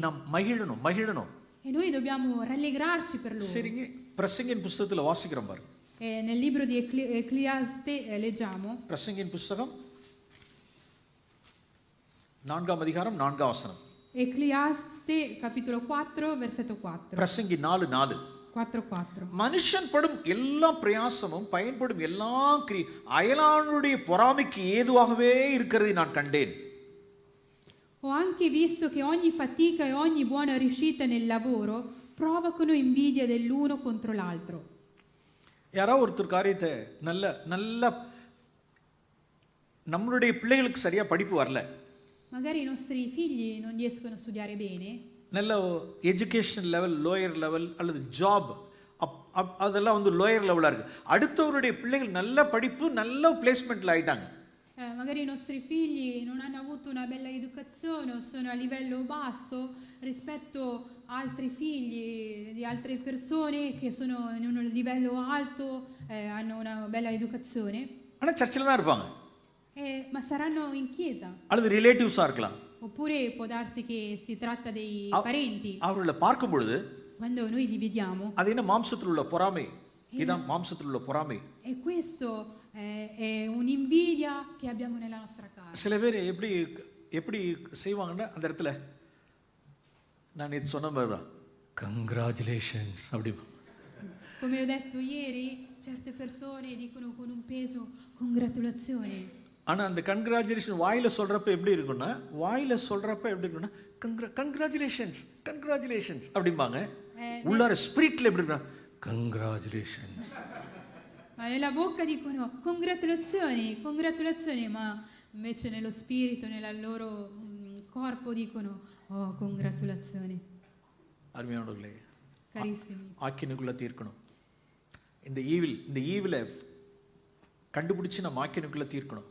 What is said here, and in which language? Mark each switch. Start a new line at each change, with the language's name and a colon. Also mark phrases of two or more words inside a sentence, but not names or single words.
Tamil: நாம் மகிழணும்.
Italian: E noi dobbiamo rallegrarci per loro.
Tamil: சரிங்க, பிரசங்கின் புஸ்தகத்தில் வாசிக்கிறோம் பாருங்க.
Italian: Nel libro di Ecclesiaste leggiamo.
Tamil: பிரசங்கின் புஸ்தகம் 4ஆம் அதிகாரம் 4ஆம் வசனம்.
Italian: Ecclesiaste capitolo 4 versetto 4.
Tamil: பிரசங்கி 4:4.
Italian: 4:4.
Tamil: மனுஷன் படும் எல்லா பிரயாசமும் பயன்படும் எல்லா அயலானுடைய பொறாமைக்கு ஏதுவாகவே இருக்கிறதை நான் கண்டேன்.
Italian: Ho anche visto che ogni fatica e ogni buona riuscita nel lavoro provocano invidia dell'uno contro l'altro.
Tamil: யாராவது ஒருத்தர் காரியத்தை நல்ல நம்மளுடைய பிள்ளைகளுக்கு சரியா படிப்பு வரல,
Italian: Magari i nostri figli non riescono a studiare bene.
Tamil: நல்ல
English: education level lower level
Tamil: அல்லது ஜாப் அதெல்லாம் வந்து
English: lower level
Tamil: இருக்கு. அடுத்தவருடைய பிள்ளைகள் நல்ல படிப்பு நல்ல பிளேஸ்மெண்ட்ல ஆயிட்டாங்க.
Italian: Magari i nostri figli non hanno avuto una bella educazione o sono a livello basso rispetto a altri figli di altre persone che sono in un livello alto, hanno una bella educazione.
Tamil: ஆனால் சர்ச்சில் தான் இருப்பாங்க.
Italian: Ma saranno in chiesa.
Tamil: அல்லது ரிலேட்டிவ்ஸாக இருக்கலாம்.
Italian: Oppure può darsi che si tratta dei parenti.
Tamil: அவர்களை பார்க்கும் பொழுது
Italian: Quando noi li vediamo.
Tamil: அது என்ன மாம்சத்தில் உள்ள பொறாமை, இதான் மாம்சத்தில் உள்ள பொறாமை.
Italian: E questo è un'invidia che abbiamo nella nostra casa.
Tamil: சில பேர் எப்படி செய்வாங்கன்னா, அந்த இடத்துல நான் இது சொன்ன மாதிரி தான், கங்க்ராச்சுலேஷன்ஸ் அப்படி.
Italian: Come ho detto ieri, certe persone dicono con un peso congratulazioni.
Tamil: ஆனா அந்த கங்க்ராச்சுலேஷன் வாயில சொல்றப்ப எப்படி இருக்குன்னா, கங்க்ராச்சுலேஷன்ஸ் அப்படிம்பாங்க. உள்ளார ஸ்பிரிட்ல எப்படி இருக்குன்னா கங்க்ராச்சுலேஷன்ஸ்.
Italian: Ma nella bocca dicono congratulazioni, ma invece nello spirito, nel loro corpo dicono oh congratulazioni.
Tamil: அருமையானவர்களே,
Italian: Carissimi,
Tamil: ஆக்கினுக்குள்ள தீர்க்கணும். இந்த ஈவில கண்டுபிடிச்சு நம்ம ஆக்கினுக்குள்ள தீர்க்கணும்.